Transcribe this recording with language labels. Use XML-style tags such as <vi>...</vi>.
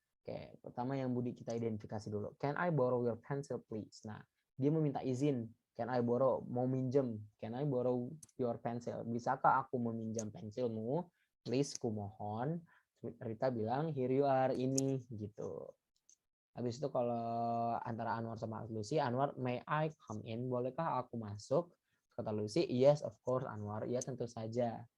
<id>Oke, pertama yang Budi kita identifikasi dulu.</id> <en>Can I borrow your pencil please?</en> <id>Nah, dia meminta izin.</id> <en>Can I borrow?</en> <id>Mau minjem.</id> <en>Can I borrow your pencil?</en> <id>Bisakah aku meminjam pensilmu? Please, kumohon. Rita bilang,</id> <en>here you are,</en> <id>ini gitu. Habis itu kalau antara Anwar sama Lucy, Anwar,</id> <en>may I come in?</en> <id>Bolehkah aku masuk? Kata Lucy,</id> <en>yes of course Anwar.</en> <id>Ya tentu saja.</id>